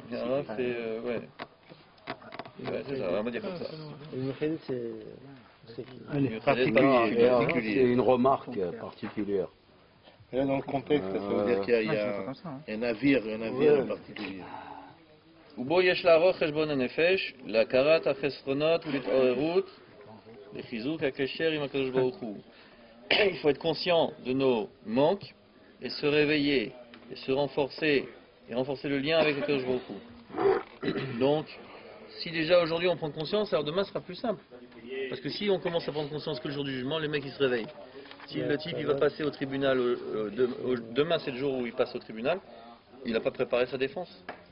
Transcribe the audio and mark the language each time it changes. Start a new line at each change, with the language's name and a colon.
French: Hara, c'est. Ouais. Ouais, c'est ça, on va dire comme ça. Le Mouched, c'est. Allez. C'est une remarque particulière. Là, dans le contexte, ça veut dire qu'il y a un navire en particulier.
Hebrew: ובו יש לערוך חשבון הנפש, להכרת החסרונות ולהתעוררות, לחיזוק הקשר עם הקדוש ברוך הוא.
French: Il faut être conscient de nos manques et se réveiller et se renforcer et renforcer le lien avec le Kadosh Baruch Hu. Donc, si déjà aujourd'hui on prend conscience, alors demain sera plus simple. Parce que si on commence à prendre conscience que le jour du jugement, les mecs ils se réveillent. Si le type il va passer au tribunal, demain c'est le jour où il passe au tribunal, il n'a pas préparé sa défense.